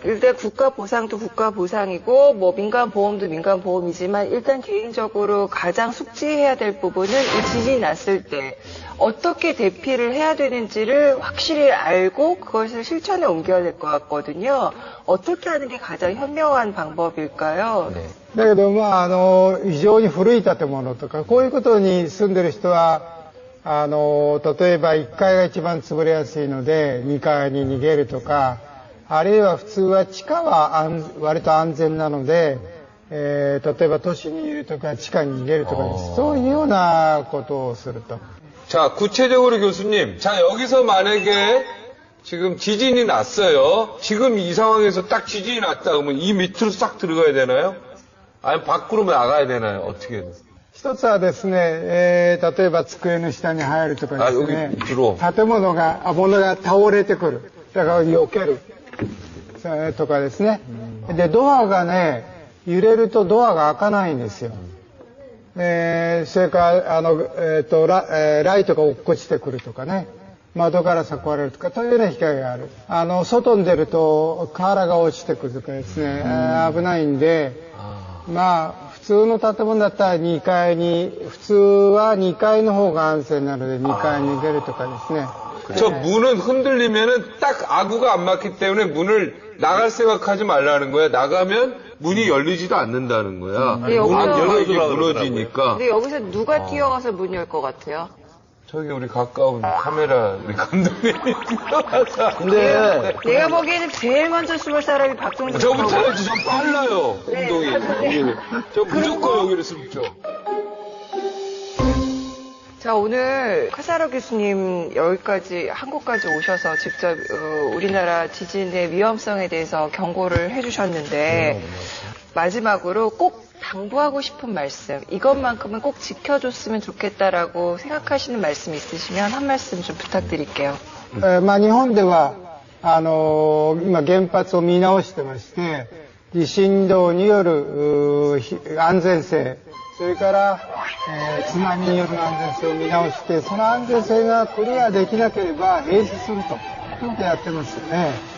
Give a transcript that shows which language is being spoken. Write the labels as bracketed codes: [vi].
[ko] 일단 국가 보상도 국가 보상이고 뭐 민간 보험도 민간 보험이지만 일단 개인적으로 가장 숙지해야 될 부분은 이 지진이 났을 때 어떻게 대피를 해야 되는지를 확실히 알고 그것을 실천에 옮겨야 될 것 같거든요. 어떻게 하는 게 가장 현명한 방법일까요? 네. [ja] だけど、非常に古い建物とか、こういうことに住んでる人は、例えば1階が一番潰れやすいので、2階に逃げるとか、あるいは普通は地下は割と安全なので、例えば都市にいるとか、地下に逃げるとかです。そういうようなことをすると。 [ko] 자, 구체적으로 교수님. 자, 여기서 만약에 지금 지진이 났어요. 지금 이 상황에서 딱 지진이 났다 그러면 이 밑으로 싹 들어가야 되나요? 아니면 밖으로 나가야 되나요? 어떻게 해야 돼요? [ja] 一つはですね、例えば机の下に入るとかですね、物が倒れてくる。だから避ける。とかですね。で、ドアがね、揺れるとドアが開かないんですよ。それからライトが落っこちてくるとかね、窓ガラスが壊れるとか、というような被害がある。外に出ると瓦が落ちてくるとかですね、危ないんで、普通の建物だったら2階に、普通は2階の方が安全なので2階に出るとかですね。 [ko] 저 문은 흔들리면은 딱 아구가 안 맞기 때문에 문을 나갈 생각하지 말라는 거야. 나가면 문이 열리지도 않는다는 거야. 문은 열어도 무너지니까. 근데 여기서 누가 뛰어가서 문 열 것 같아요? 저기 우리 가까운 카메라 우리 감독님이 뛰어가서. 근데 내가 보기에는 제일 먼저 숨을 사람이 박종진. 저부터 해야지. 저 빨라요. 운동이. 저 무조건 여기를 숨죠. 자, 오늘 카사라 교수님 여기까지 한국까지 오셔서 직접 우리나라 지진의 위험성에 대해서 경고를 해주셨는데 마지막으로 꼭 당부하고 싶은 말씀, 이것만큼은 꼭 지켜줬으면 좋겠다라고 생각하시는 말씀 있으시면 한 말씀 좀 부탁드릴게요. [ja] 日本では今原発を見直してまして、地震動による安全性、それから、津波による安全性を見直して、その安全性がクリアできなければ閉止するということをやってますよね。